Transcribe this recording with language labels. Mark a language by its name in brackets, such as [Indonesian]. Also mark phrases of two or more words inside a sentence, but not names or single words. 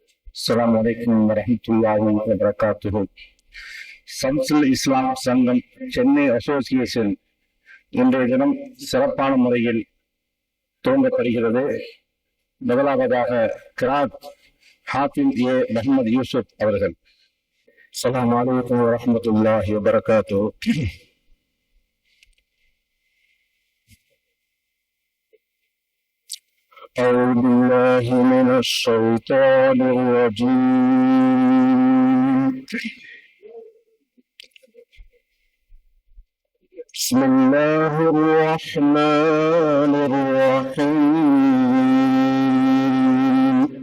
[Arabic] السلام عليكم ورحمة الله وبركاته. [Tamil] சம்சுல் இஸ்லாம் சங்கம் சென்னை அசோசியேஷன் இன்றைய தினம் சிறப்பான முறையில் துவங்கப்படுகிறது. முதலாவதாக கிராத் ஹாஃபிஸ் ஏ முஹம்மது யூசுப் அவர்கள். [Arabic] السلام عليكم ورحمة الله وبركاته. أعوذ بالله من الشيطان الرجيم. بسم الله الرحمن الرحيم.